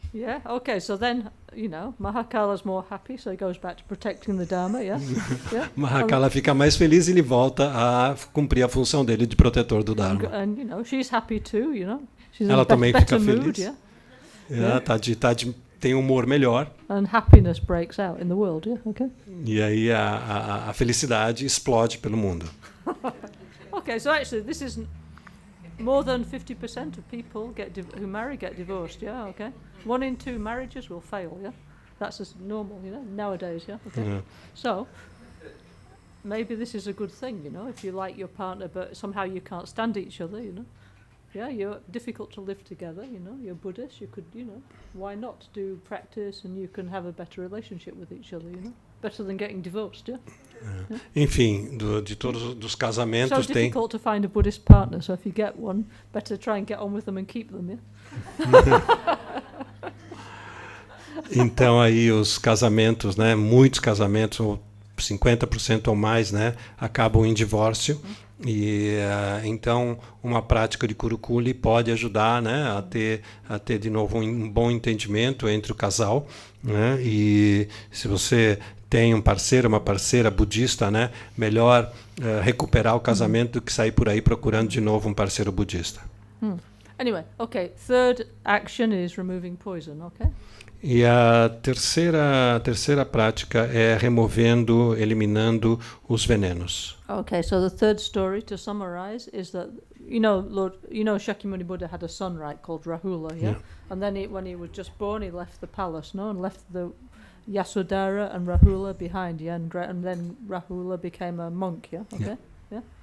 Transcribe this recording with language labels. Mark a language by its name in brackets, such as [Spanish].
[English] Yeah, okay, so then, Mahakala's more happy, so he goes back to protecting the Dharma, yeah? Yeah. [Portuguese] Mahakala fica mais feliz e ele volta a cumprir a função dele de protetor do Dharma. [English] And she's happy too, She's [Portuguese] ela também fica [English] mood, [Portuguese] feliz. [English] Yeah? [Portuguese] Yeah, tem um humor melhor. [English] And happiness breaks out in the world, yeah? Okay. [Portuguese] E aí a felicidade explode pelo mundo. [English] Okay, so actually this is more than 50% of people who marry get divorced, yeah, okay? 1 in 2 marriages will fail, yeah? That's just normal, nowadays, yeah? Okay. Yeah. So, maybe this is a good thing, if you like your partner but somehow you can't stand each other, Yeah, you're difficult to live together, you're Buddhist, you could, why not do practice and you can have a better relationship with each other, Better than getting divorced, yeah? Yeah. [Portuguese] Enfim, de todos os casamentos [English] so difficult to find a Buddhist partner, so if you get one, better try and get on with them and keep them, yeah? [Portuguese] Então aí os casamentos, né, muitos casamentos, 50% ou mais, né, acabam em divórcio. E então uma prática de Kurukulle pode ajudar, né, a ter de novo um bom entendimento entre o casal, né? E se você tem um parceiro, uma parceira budista, né, melhor recuperar o casamento do que sair por aí procurando de novo um parceiro budista. [English] Anyway, okay, third action is removing poison, okay? [Portuguese] E a terceira prática é eliminando os venenos. [English] Okay, so the third story, to summarize, is that Shakyamuni Buddha had a son, right, called Rahula, yeah? And then when he was just born, he left the palace, and left the Yasodhara and Rahula behind, yeah? And then Rahula became a monk, yeah? Okay, yeah?